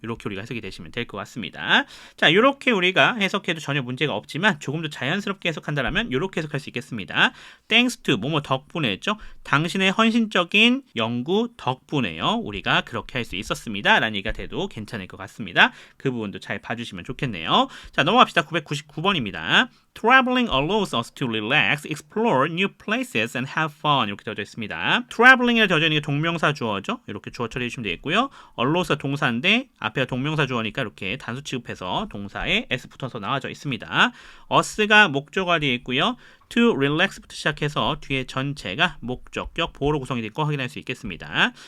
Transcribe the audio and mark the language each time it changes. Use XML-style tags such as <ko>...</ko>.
<ko>이렇게 우리가 해석이 되시면 될 것 같습니다. 자, 이렇게 우리가 해석해도 전혀 문제가 없지만 조금 더 자연스럽게 해석한다면 이렇게 해석할 수 있겠습니다.</ko> <en>Thanks to</en> <ko>뭐뭐 덕분에죠. 당신의 헌신적인 연구 덕분에요. 우리가 그렇게 할 수 있었습니다. 라는 얘기가 돼도 괜찮을 것 같습니다. 그 부분도 잘 봐주시면 좋겠네요. 자, 넘어갑시다. 999번입니다.</ko> <en>Traveling allows us to relax, explore new places and have fun.</en> <ko>이렇게 되어져 있습니다. Traveling에 되어져 있는 게 동명사 주어죠. 이렇게 주어 처리해 주시면 되겠고요. allows가 동사인데 앞에가 동명사 주어니까 이렇게 단수 취급해서 동사에 s 붙어서 나와져 있습니다. us가 목적어가 되어 있고요.</ko> <en>to relax</en> <ko>부터 시작해서 뒤에 전체가 목적격 보호로 구성이 되고 확인할 수 있겠습니다.</ko>